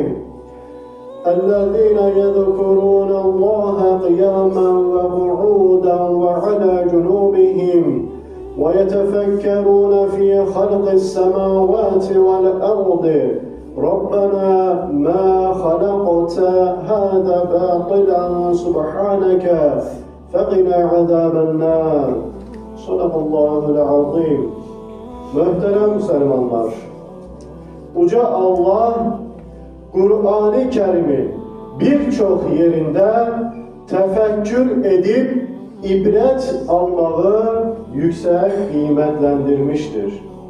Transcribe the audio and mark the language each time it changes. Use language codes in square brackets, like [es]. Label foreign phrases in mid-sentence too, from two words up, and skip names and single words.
[ar] الذين يذكرون الله قياما وقعودا وعلى جنوبهم ويتفكرون في خلق السماوات والأرض ربنا ما خلقت هذا باطلا سبحانك فقنا عذاب النار. صدق الله العظيم. [tr] Muhterem Müslümanlar, Uca Allah Kur'an-ı Kerim'in birçok yerinde tefekkür edip ibret almayı yüksek kıymetlendirmiştir.